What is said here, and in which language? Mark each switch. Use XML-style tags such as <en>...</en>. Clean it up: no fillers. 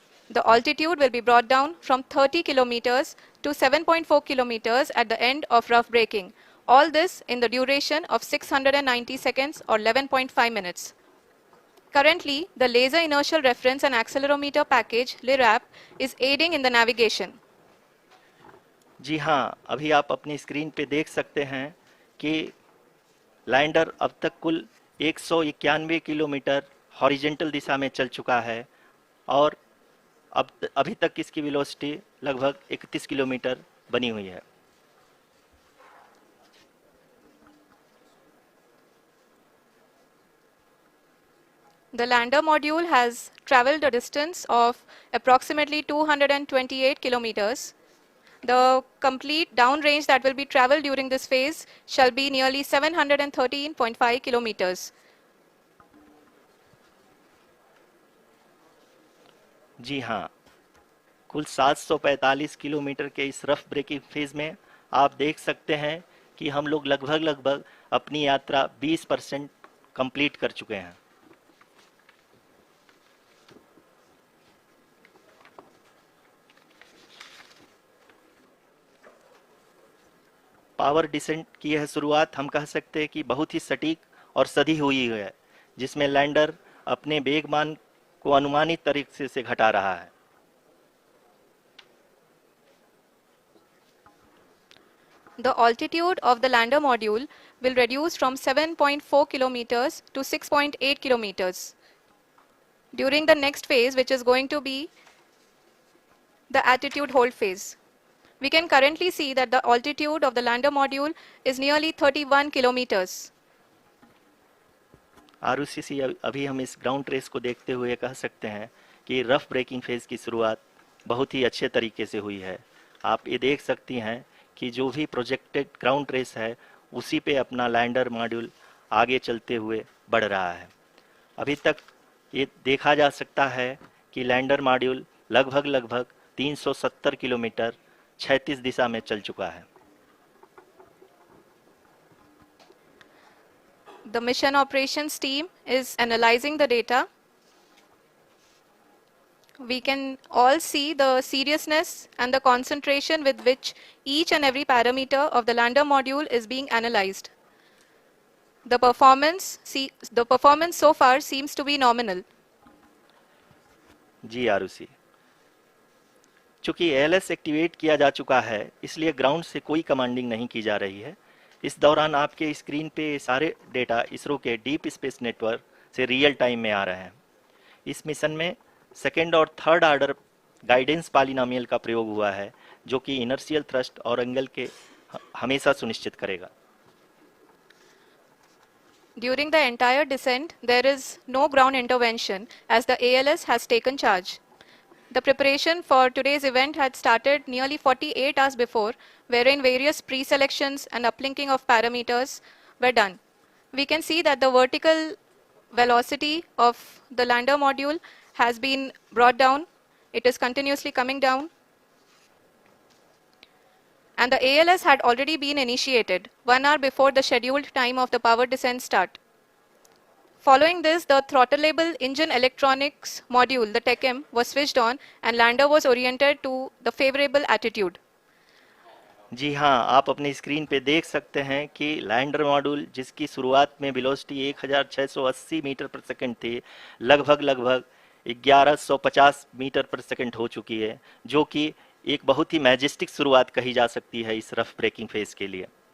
<en>The altitude will be brought down from 30 kilometers to 7.4 kilometers at the end of rough braking. All this in the duration of 690 seconds or 11.5 minutes. Currently, the Laser Inertial Reference and Accelerometer package, LIRAP, is aiding in the navigation.</en> <hi>जी हाँ, अभी आप अपनी screen पे देख सकते हैं कि lander अब तक कुल 191 किलोमीटर हॉरिजेंटल दिशा में चल चुका है और अभी तक इसकी वेलोसिटी लगभग 31 किलोमीटर बनी हुई है।</hi> <en>The lander module has traveled a distance of approximately 228 kilometers. The complete downrange that will be traveled during this phase shall be nearly 713.5 kilometers.</en> <hi>जी हाँ, कुल 745 किलोमीटर के इस रफ ब्रेकिंग फेज में आप देख सकते हैं कि हम लोग लगभग लगभग अपनी यात्रा 20% कंप्लीट कर चुके हैं। पावर डिसेंट की यह शुरुआत हम कह सकते हैं कि बहुत ही सटीक और सधी हुई है, जिसमें लैंडर अपने वेगमान को अनुमानित तरीके से घटा रहा है।</hi> <en>The altitude of the lander module will reduce from 7.4 kilometers to 6.8 kilometers during the next phase, which is going to be the attitude hold phase. We can currently see that the altitude of the lander module is nearly 31 kilometers.</en> <hi>आरयूसीसी अभी हम इस ground trace को देखते हुए कह सकते हैं कि रफ ब्रेकिंग फेज की शुरुआत बहुत ही अच्छे तरीके से हुई है। आप ये देख सकती हैं कि जो भी प्रोजेक्टेड ग्राउंड ट्रेस है उसी पे अपना लैंडर मॉड्यूल आगे चलते हुए बढ़ रहा है। अभी तक ये देखा जा सकता है कि लैंडर मॉड्यूल लगभग लगभग 370 किलोमीटर 36 दिशा में चल चुका है।</hi> <en>The mission operations team is analyzing the data. We can all see the seriousness and the concentration with which each and every parameter of the lander module is being analyzed. The performance so far seems to be nominal.</en> <hi>जी आरुषि, चूंकि ALS activate किया जा चुका है इसलिए ground से कोई commanding नहीं की जा रही है। इस दौरान आपके स्क्रीन पे सारे डेटा इसरो के डीप स्पेस नेटवर्क से रियल टाइम में आ रहे हैं। इस मिशन में सेकेंड और थर्ड ऑर्डर गाइडेंस पॉलिनोमियल का प्रयोग हुआ है, जो कि इनर्शियल थ्रस्ट और एंगल के हमेशा सुनिश्चित करेगा।</hi> <en>During the entire descent, there is no ground intervention as the ALS has taken charge. The preparation for today's event had started nearly 48 hours before, wherein various pre-selections and uplinking of parameters were done. We can see that the vertical velocity of the lander module has been brought down. It is continuously coming down. And the ALS had already been initiated 1 hour before the scheduled time of the power descent start. Following this, the throttleable engine electronics module, the TECM, was switched on and lander was oriented to the favorable attitude.</en> <hi>जी हाँ, आप अपनी screen पे देख सकते हैं कि lander module जिसकी शुरुआत में वेलोसिटी 1680 मीटर पर सेकंड थी, लगभग लगभग 1150 मीटर पर सेकंड हो चुकी है, जो कि एक बहुत ही मैजेस्टिक शुरुआत कही जा सकती है इस रफ ब्रेकिंग फेज के लिए।</hi>